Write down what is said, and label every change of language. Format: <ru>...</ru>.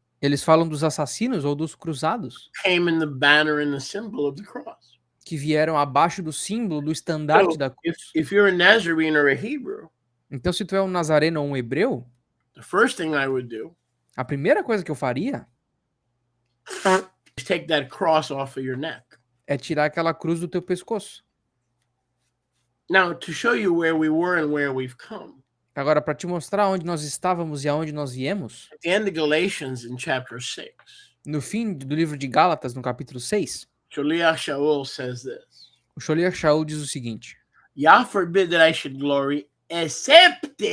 <pt>Eles falam dos assassinos ou dos cruzados</pt> <en>came in the banner and the symbol of the cross.</en> <pt>que vieram abaixo do símbolo do estandarte</pt> <en>So</en> <pt>da cruz.</pt> <en>if you're a Nazarene or a Hebrew,</en> <pt>Então, se tu é um nazareno ou um hebreu,</pt> <en>the first thing I would do</en> <pt>a primeira coisa que eu faria</pt> <en>is take that cross off of your neck.</en> <pt>é tirar aquela cruz do teu pescoço.</pt> <en>Now, to show you where we were and where we've come,</en> <pt>Agora, para te mostrar onde nós estávamos e aonde nós viemos,</pt> <en>at the end of Galatians in chapter 6,</en> <pt>no fim do livro de Gálatas, no capítulo 6,</pt> <en>Shaliach Shaul says this:</en> <pt>o Sholiach Shaul diz o seguinte:</pt> <en>Yah forbid that I should glory except</en>